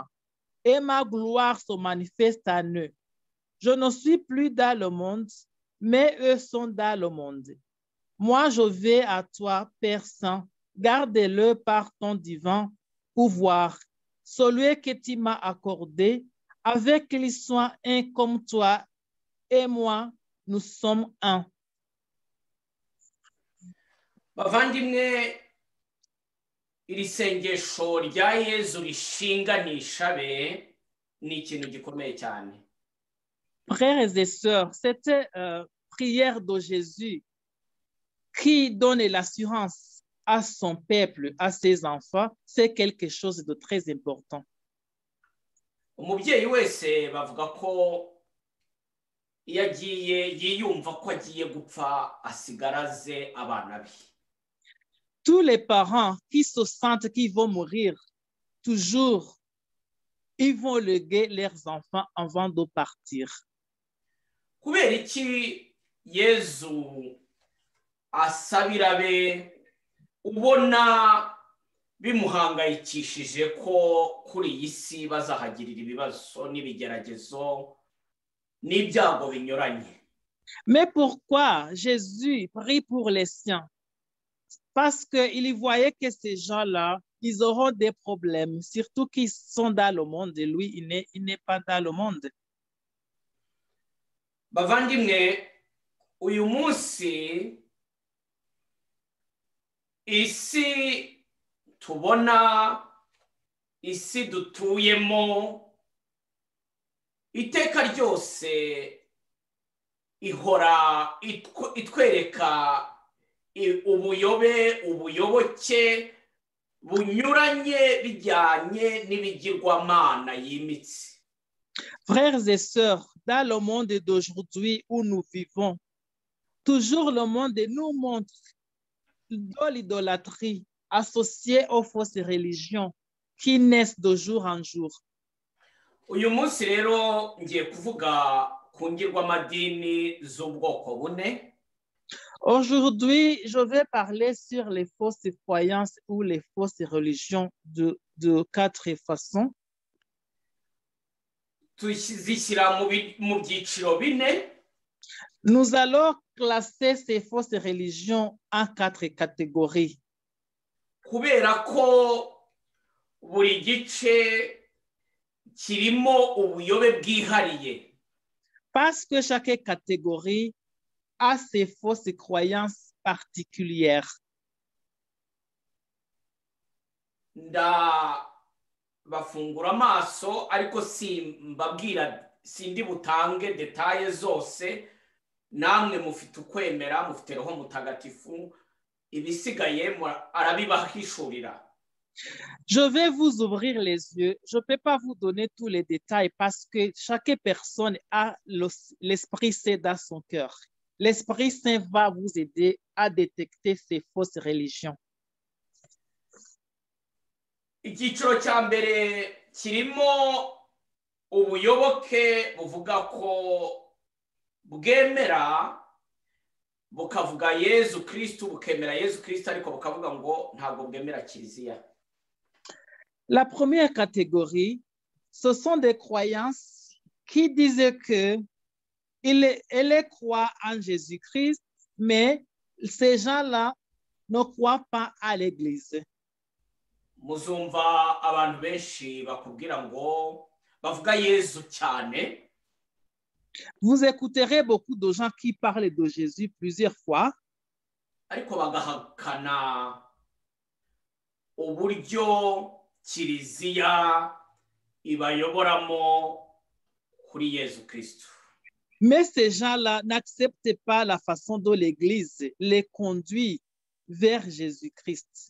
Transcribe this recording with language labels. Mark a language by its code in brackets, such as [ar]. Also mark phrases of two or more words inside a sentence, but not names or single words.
[fr] Et ma gloire se manifeste en eux. Je ne suis plus dans le monde, mais eux sont dans le monde. Moi, je vais à toi, Père Saint, garde-le par ton divin pouvoir, celui que tu m'as accordé, avec qu'ils soient un comme toi et moi, nous sommes un. [rw] bavandimwe iri sengesho rya Yezu rishinganisha be ni ikintu gikomeye cyane. [fr] Frères et sœurs, cette prière de Jésus qui donne l'assurance à son peuple, à ses enfants, c'est quelque chose de très important. [rw] Umubyeyi wese bavuga ko iyo agiye yiyumva ko agiye gupfa asigara aze abana be. [fr] Tous les parents qui se sentent qu'ils vont mourir, toujours, ils vont léguer leurs enfants avant de partir. [rw] Kubera iki Yezu asabira be ubona bimuhangayikishije ko kuri iyi si bazahagirira ibibazo n'ibigeragezo n'ibyago binyuranye. [fr] Mais pourquoi Jésus prie pour les siens? Parce qu'il voyait que ces gens-là, ils auront des problèmes, surtout qu'ils sont dans le monde et lui, il n'est pas dans le monde. [rw] Bavandimwe, uyu munsi isi tubona, isi dutuyemo, iteka ryose ihora itwereka ubuyoboke bunyuranye bijyanye n'ibigirwamana yimitse. [fr] Frères et sœurs, dans le monde d'aujourd'hui où nous vivons, toujours le monde nous montre de l'idolâtrie associée aux fausses religions qui naissent de jour en jour. [rw] Uyu munsi rero ngiye kuvuga ku ngirwamadini z'ubwoko bune. [fr] Aujourd'hui, je vais parler sur les fausses croyances ou les fausses religions de 4 façons. [rw] Tuzishyira mu byiciro bine. [fr] Nous allons classer ces fausses religions en 4 catégories. [rw] Kubera ko buri gice kirimo ubuyobe bwihariye. [fr] Parce que chaque catégorie a ses fausses croyances particulières. [rw] Bafungura amaso ariko sindi butange detaye zose, namwe mufite ukwemera, mufite roho mutagatifu, ibisigaye arabibahishurira. [fr] Je vais vous ouvrir les yeux. Je ne peux pas vous donner tous les détails parce que chaque personne a l'Esprit Saint dans son cœur. L'Esprit Saint va vous aider à détecter ces fausses religions. [rw] Icyiciro cya mbere kirimo ubuyoboke buvuga ko bwemera bukavuga Yezu Kristo, bukemera Yezu Kristo ariko bukavuga ngo ntabwo bwemera Kiliziya. [fr] La première catégorie, ce sont des croyances qui disent que ils croient en Jésus-Christ, mais ces gens-là ne croient pas à l'Église. [rw] Muzumva abantu benshi bakubwira ngo bavuga Yezu cyane. [fr] Vous écouterez beaucoup de gens qui parlent de Jésus plusieurs fois, [rw] ariko bagahakana uburyo kiliziya ibayoboramo kuri Yezu Kristo. [fr] mais ces gens-là n'acceptent pas la façon dont l'Église les conduit vers Jésus-Christ.